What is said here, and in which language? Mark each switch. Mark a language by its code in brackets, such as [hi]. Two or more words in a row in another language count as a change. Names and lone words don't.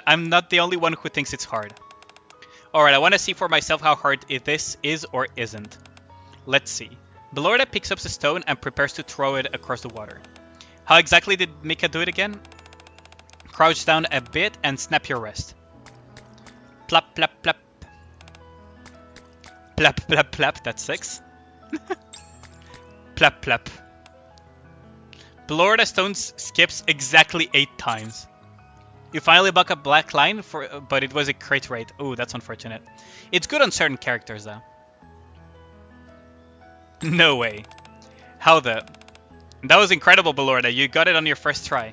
[en] I'm not the only one who thinks it's hard. Alright, I want to see for myself how hard this is or isn't. Let's see. Belorda picks up the stone and prepares to throw it across the water. How exactly did Mika do it again? Crouch down a bit and snap your wrist. Plap, plap, plap. Plap, plap, plap. That's 6. Plap, plap. Belorda stone skips exactly 8 times. You finally buck a black line, but it was a crit rate. Oh, that's unfortunate. It's good on certain characters, though. No way. How the... That was incredible, Belorda. You got it on your first try.